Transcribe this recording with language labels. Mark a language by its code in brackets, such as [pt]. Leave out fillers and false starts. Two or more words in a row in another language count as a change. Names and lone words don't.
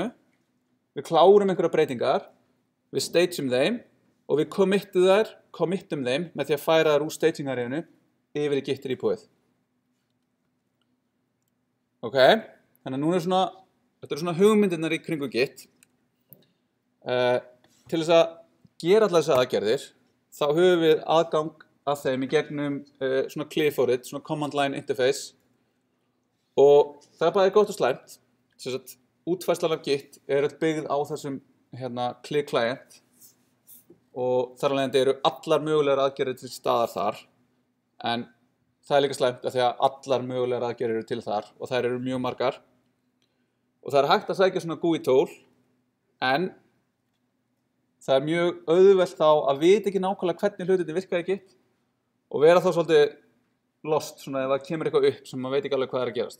[is] Við klárum einhverja breytingar. Við stageum þeim og við committum þeim með því að færa þær úr staging areanu yfir í Git repóið. Ok, þannig að núna þetta eru svona hugmyndirnar í kringu Git. Til þess að gera allar þessar aðgerðir þá höfum við aðgang að þeim í gegnum svona [en] clear for it, [is] svona [en] command line interface [is] og það er bæði gott og slæmt. Útfærslan af Git er byggð á þessum [en] clear client [is] og þar af leiðandi eru allar mögulegar aðgerðir til staðar þar, en það er líka slæmt af því að allar mögulegar aðgerðir eru til þar og þær eru mjög margar og það er hægt að sækja svona GUI tól, en það er mjög auðvelt þá að vita ekki nákvæmlega hvernig hlutirnir virka í Git og vera þá svolítið lost svona ef það kemur eitthvað upp sem maður veit ekki alveg hvað er að gerast.